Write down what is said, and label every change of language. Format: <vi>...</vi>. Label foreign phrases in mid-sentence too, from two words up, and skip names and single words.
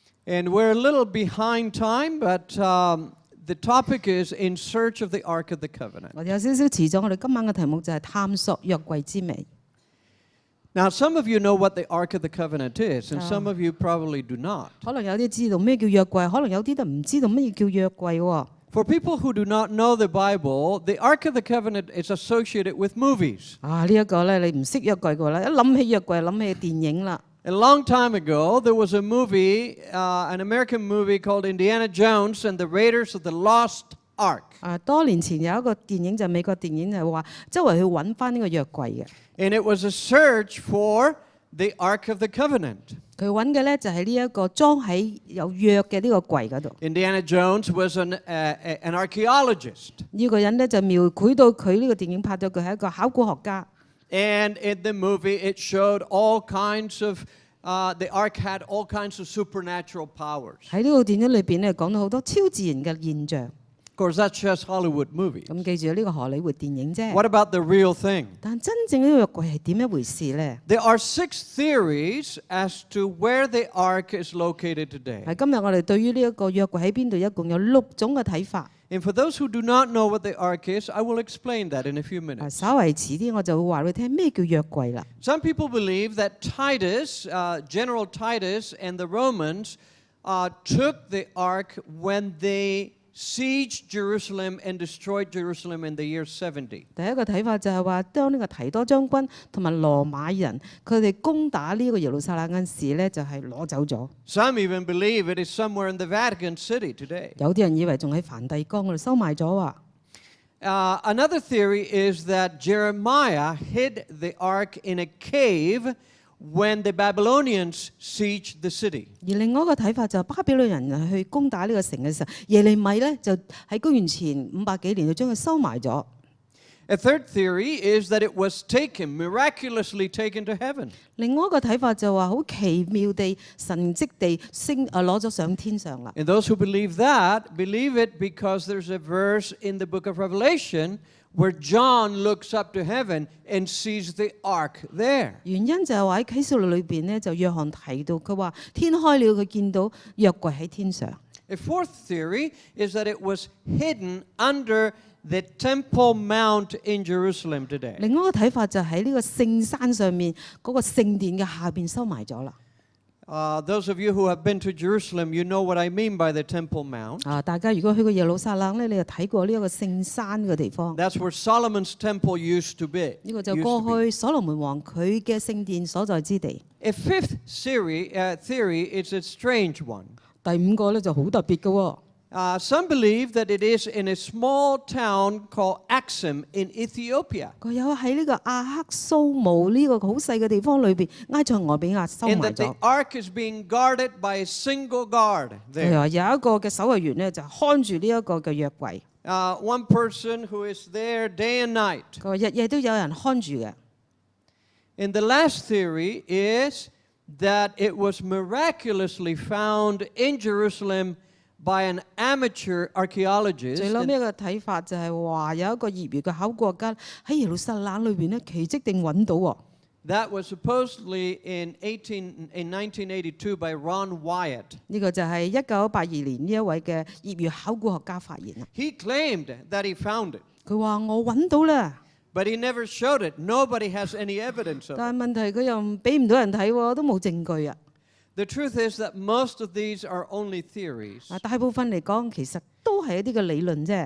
<en>And we're a little behind time, but the topic is In Search of the Ark of the Covenant.</en> <yue>我哋有少少遲咗，我哋今晚嘅題目就係探索約櫃之謎。</yue> <en>Now, some of you know what the Ark of the Covenant is, and some of you probably do not.</en> <yue>可能有啲知道咩叫約櫃，可能有啲都唔知道乜嘢叫約櫃喎。</yue> <en>For people who do not know the Bible, the Ark of the Covenant is associated with movies.</en> <yue>呢一個咧，你唔識約櫃嘅話咧，一諗起約櫃，諗起電影啦。</yue> <en>A long time ago, there was a movie, an American movie called Indiana Jones and the Raiders of the Lost Ark.</en> <yue>多年前有一個電影就係美國電影，係話周圍去揾翻呢個約櫃嘅。</yue> <en>And it was a search for the Ark of the Covenant.</en> <yue>佢揾嘅咧就係呢一個裝喺有約嘅呢個櫃嗰度。</yue> <en>Indiana Jones was an archaeologist.</en> <yue>呢個人咧就描繪到佢呢個電影拍到佢係一個考古學家。</yue> <en>And in the movie, it showed all kinds of, the Ark had all kinds of supernatural powers.</en> <yue>喺呢個電影裏邊咧講到好多超自然嘅現象。</yue> <en>Of course, that's just Hollywood movies.</en> <yue>咁記住呢個荷里活電影啫。</yue> <en>What about the real thing?</en> <yue>但真正呢個約櫃係點一回事咧？</yue> <en>There are 6 theories as to where the Ark is located today.</en> <yue>係今日我哋對於呢一個約櫃喺邊度，一共有6種嘅睇法。</yue> <en>And for those who do not know what the Ark is, I will explain that in a few minutes.</en> <yue>稍為遲啲我就會話俾你聽咩叫約櫃啦。</yue> <en>Some people believe that Titus, General Titus and the Romans took the Ark when they sieged Jerusalem and destroyed Jerusalem in the year 70.</en> <yue>第一個睇法就係話，當呢個提多將軍同埋羅馬人佢哋攻打呢個耶路撒冷嗰陣時咧，就係攞走咗。</yue> <en>Some even believe it is somewhere in the Vatican City today.</en> <yue>有啲人以為仲喺梵蒂岡嗰度收埋咗啊。</yue> <en>Another theory is that Jeremiah hid the Ark in a cave when the Babylonians sieged the city.</en> <yue>而另外一個睇法就係巴比倫人去攻打呢個城嘅時候，耶利米咧就喺公元前500幾年就將佢收埋咗。</yue> <en>A third theory is that it was miraculously taken to heaven.</en> <yue>另外一個睇法就話好奇妙地神蹟地攞咗上天上啦。</yue> <en>And those who believe that believe it because there's a verse in the book of Revelation where John looks up to heaven and sees the ark there.</en> <yue>原因就係話喺啟示錄裏邊咧，就約翰提到佢話天開了，佢見到約櫃喺天上。</yue> <en>A fourth theory is that it was hidden under the Temple Mount in Jerusalem today.</en> <yue>另外一個睇法就喺呢個聖山上面嗰個聖殿嘅下邊收埋咗啦。</yue> <en>Those of you who have been to Jerusalem, you know what I mean by the Temple Mount.</en> <yue>大家如果去過耶路撒冷咧，你就睇過呢一個聖山嘅地方。</yue> <en>That's where Solomon's temple used to be.</en> <yue>呢個就過去所羅門王佢嘅聖殿所在之地。</yue> <en>A fifth theory is a strange one.</en> <yue>第5個咧就好特別嘅喎。</yue> <en>Some believe that it is in a small town called Axum in Ethiopia.</en> <yue>佢有喺呢個亞克蘇姆呢個好細嘅地方裏邊，埃塞俄比亞收</yue> <en>And</en> <yue>埋</yue> <en>that the</en> <yue>咗。</yue> <en>ark is being guarded by a single guard</en> <yue>係</yue> <en>there.</en> <yue>啊，有一個嘅守衛員咧就看住呢一個嘅約櫃。</yue> <en>One person who is there day and night.</en> <yue>佢話日夜都有人看住嘅。</yue> <en>And the last theory is that it was miraculously found in Jerusalem by an amateur archaeologist.</en> <yue>最嬲尾一個睇法就係話有一個業餘嘅考古學家喺耶路撒冷裏邊咧奇蹟定揾到喎。</yue> <en>That was supposedly in 1982 by Ron Wyatt.</en> <yue>呢個就係1982年呢一位嘅業餘考古學家發現啦。</yue> <en>He claimed that he found it,</en> <yue>佢話我揾到啦，</yue> <en>but he never showed it. Nobody has any evidence of it.</en> <yue>但係問題佢又俾唔到人睇喎，都冇證據啊。</yue> <en>The truth is that most of these are only theories.</en> <yue>大部分嚟講其實都係一啲嘅理論啫。</yue>